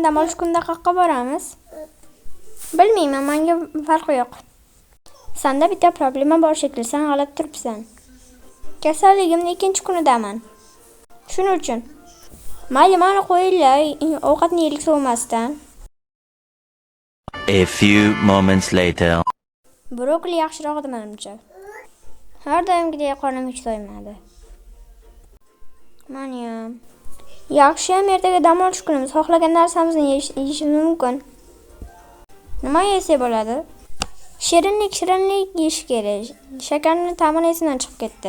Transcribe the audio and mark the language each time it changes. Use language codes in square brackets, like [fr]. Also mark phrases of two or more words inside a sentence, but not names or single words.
[uz] Dam olish kunida qayerga boramiz? Bilmayman, menga farqi yo'q. Senda bitta problema bor shekilli, sen g'alati turibsan. Kasalligimni 2-kunidaman. Shuning uchun. Mayli, meni qo'yinglar, ovqatni yeylik so'masdan. [en] A few moments later. [uz] Brokoli yaxshiroq edi menimcha. Har doimgidek qornim hech to'ymadi. Meni ham. Yaxshi ham ertaga dam olish kunimiz. Xohlagan narsamizni yeyishimiz mumkin. Nima yesa bo'ladi? Shirinlik yeyish kerak. Shakarni ta'mini esimdan chiqib ketdi.